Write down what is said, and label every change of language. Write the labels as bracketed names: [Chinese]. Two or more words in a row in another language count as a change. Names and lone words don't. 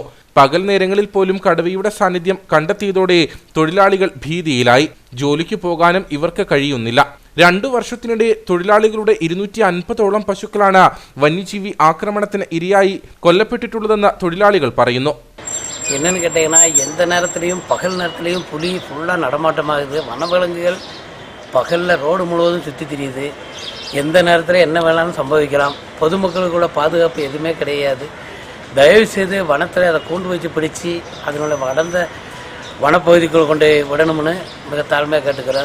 [Malayalam] പകൽ നേരങ്ങളിൽ പോലും കടുവയുടെ സാന്നിധ്യം കണ്ടെത്തിയതോടെ തൊഴിലാളികൾ ഭീതിയിലായി. ജോലിക്ക് പോകാനും ഇവർക്ക് കഴിയുന്നില്ല. 2 വർഷത്തിനിടെ തൊഴിലാളികളുടെ 250ഓളം പശുക്കളാണ് വന്യജീവി ആക്രമണത്തിന് ഇരയായി കൊല്ലപ്പെട്ടിട്ടുള്ളതെന്ന് തൊഴിലാളികൾ പറയുന്നു. [Tamil] என்னன்னு கேட்டிங்கன்னா எந்த நேரத்துலையும் பகல் நேரத்துலையும் புலி ஃபுல்லாக நடமாட்டமாகுது. வனவிலங்குகள் பகலில் ரோடு முழுவதும் சுற்றி திரியுது. எந்த நேரத்தில் என்ன வேணாலும் சம்பவிக்கலாம். பொதுமக்களுக்கு கூட பாதுகாப்பு எதுவுமே கிடையாது. தயவுசெய்து வனத்தில் அதை கூண்டு வச்சு பிடிச்சி அதனுடைய வளர்ந்த வனப்பகுதிக்குள் கொண்டு விடணும்னு மிக தாழ்மையாக கேட்டுக்கிறேன்.